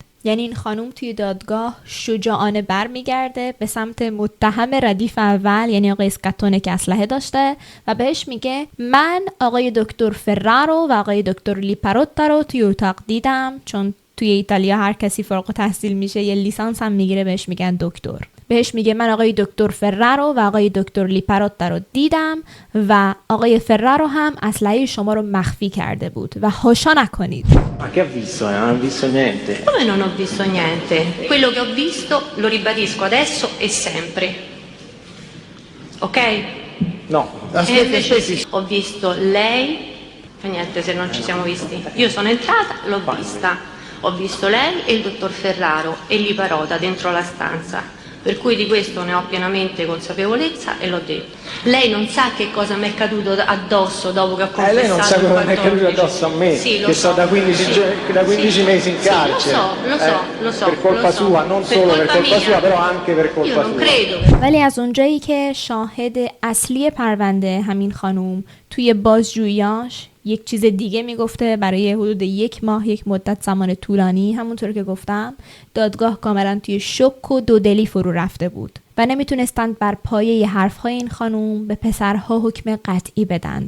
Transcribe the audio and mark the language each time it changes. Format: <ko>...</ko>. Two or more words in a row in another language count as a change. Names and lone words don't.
<fa>یعنی این خانم توی دادگاه شجاعانه برمیگرده به سمت متهم ردیف اول، یعنی آقای اسکاتونه که اسلحه داشته، و بهش میگه من آقای دکتر فررارو و آقای دکتر لیپاروتا رو توی اتاق دیدم، چون توی ایتالیا هر کسی فارغ التحصیل میشه یه لیسانس هم میگیره بهش میگن دکتر. بهش میگه من آقای دکتر فررارو و آقای دکتر لیپاروتا رو دیدم و آقای فررارو هم اسلحه شما رو مخفی کرده بود و هاشا نکنید.</fa> <it>Ma che ha visto? Non ho visto niente. Come non ho visto niente? Quello che ho visto lo ribadisco adesso e sempre. Ok? No. E invece ho visto lei Fa niente se non ci siamo visti. Io sono entrata, l'ho vista. Ho visto lei e il dottor Ferraro e Liparota dentro la stanza. Per cui di questo ne ho pienamente consapevolezza e l'ho detto. Lei non sa che cosa mi è caduto addosso dopo che ho confessato. Lei non sa cosa mi è caduto addosso a me, sì, che sto da 15, da 15 sì, mesi in carcere. Lo so. Per colpa sua, non solo per colpa sua, però anche per colpa sua. Io non credo.</it> <fa>ولی از اونجایی که شاهد اصلی پرونده همین خانوم توی بازجوییاش یک چیز دیگه میگفته، برای حدود 1 ماه، یک مدت زمان طولانی، همونطور که گفتم دادگاه کاملا توی شک و دودلی فرو رفته بود و نمیتونستند بر پایه حرفهای این خانوم به پسرها حکم قطعی بدند.</fa>